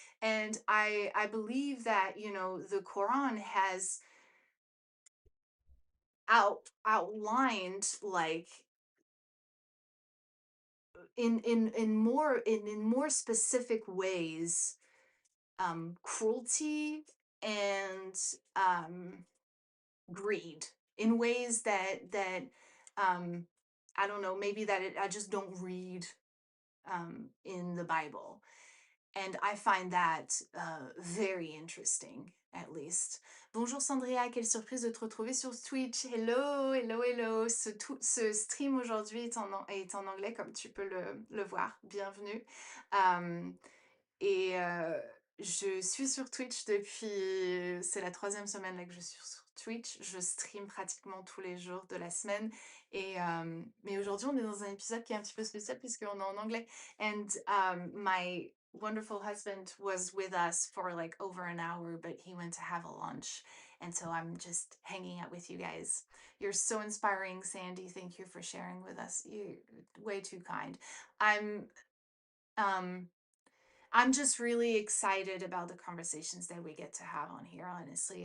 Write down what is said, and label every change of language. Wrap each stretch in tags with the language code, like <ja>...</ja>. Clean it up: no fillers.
<en>And I believe that, you know, the Quran has outlined like in more specific ways cruelty and um, greed in ways that um, I don't know, maybe I just don't read in the Bible. And I find that very interesting, at least.</en> <fr>Bonjour Sandria, quelle surprise de te retrouver sur Twitch.</fr> <en>Hello, hello, hello.</en> <fr>Ce stream aujourd'hui est en anglais, comme tu peux le voir. Bienvenue. Euh, et je suis sur Twitch depuis... C'est la troisième semaine là que je suis sur Twitch. Je stream pratiquement tous les jours de la semaine. Mais aujourd'hui, on est dans un épisode qui est un petit peu spécial puisqu'on est en anglais.</fr> <en>And my wonderful husband was with us for like over an hour, but he went to have a lunch. And so I'm just hanging out with you guys. You're so inspiring, Sandy. Thank you for sharing with us. You're way too kind. I'm um I'm just really excited about the conversations that we get to have on here, honestly.</en>